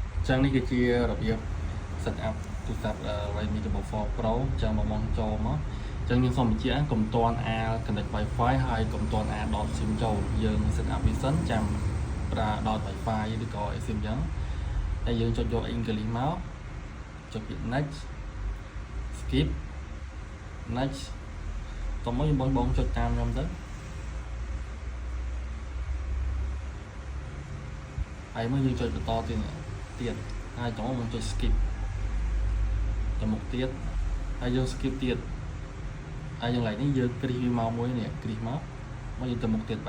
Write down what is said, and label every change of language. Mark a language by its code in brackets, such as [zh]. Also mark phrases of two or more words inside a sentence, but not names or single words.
[km] ចឹងនេះគឺជារបៀប [en] set up [km] ទូរស័ព្ទ Redmi Double 4 Pro ចឹងមកចូលមកចឹងយើងសូមបញ្ជាក់កុំទាន់អាល [en] connect Wi-Fi [km] ហើយកុំទាន់អាល dot SIM ចូលយើង [en] set up [km] វាសិនចាំប្រើ dot Wi-Fi ឬក៏ SIM ចឹងហើយយើងចុចយក English មកចុចពាក្យ [en] next skip next [km] តោះមកយើងបងចុចតាមខ្ញុំទៅ ហើយមកយើងចុចបន្តទៀតហើយតោះមកចុច skip ទៅមុខទៀតហើយយើង skip ទៀតហើយយើងឡើងនេះយើងគ្រីសវាមកមួយនេះគ្រីសមកយើងទៅមុខទៀតបាន